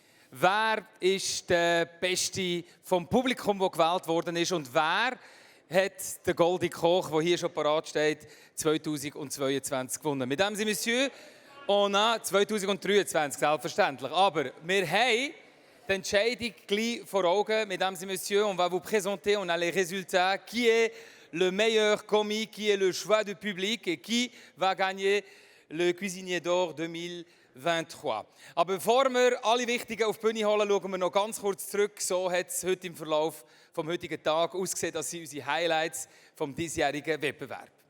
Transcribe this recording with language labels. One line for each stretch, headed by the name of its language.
German: Wer ist der Beste vom Publikum, der gewählt worden ist. Und wer hat den Goldenen Koch, der hier schon parat steht, 2022 gewonnen.
French: Mesdames et Messieurs, on a 2023,
German: selbstverständlich. Aber wir haben die Entscheidung gleich vor Augen.
French: Mesdames et Messieurs, on va vous présenter, on a les résultats. Qui est le meilleur commis, qui est le choix du public et qui va gagner le Cuisinier d'Or 2023.
German: Aber bevor wir alle Wichtigen auf die Bühne holen, schauen wir noch ganz kurz zurück. So hat es heute im Verlauf des heutigen Tages ausgesehen. Das sind unsere Highlights vom diesjährigen Wettbewerb.